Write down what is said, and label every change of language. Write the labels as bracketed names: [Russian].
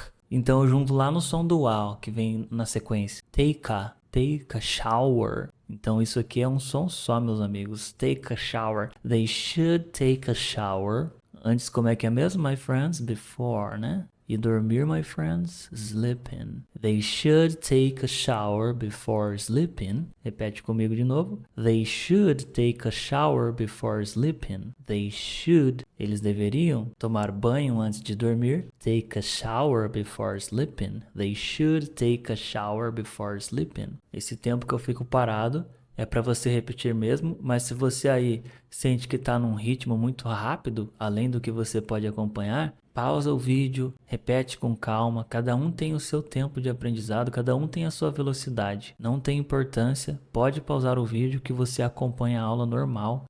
[Portuguese] Então eu junto lá no som do A, ó, que vem na sequência. [English] Take a shower. [Portuguese] Então isso aqui é um som só, meus amigos. [English] Take a shower. They should take a shower. [Portuguese] Antes como é que é mesmo, [English] my friends? Before, [Portuguese] né? E dormir, [English] my friends? Sleeping. They should take a shower before sleeping. [Portuguese] Repete comigo de novo. [English] They should take a shower before sleeping. They should. [Portuguese] Eles deveriam tomar banho antes de dormir. [English] Take a shower before sleeping. They should take a shower before sleeping. [Portuguese] Esse tempo que eu fico parado é para você repetir mesmo, mas se você aí sente que está num ritmo muito rápido, além do que você pode acompanhar, pausa o vídeo, repete com calma. Cada um tem o seu tempo de aprendizado, cada um tem a sua velocidade. Não tem importância, pode pausar o vídeo que você acompanha a aula normal.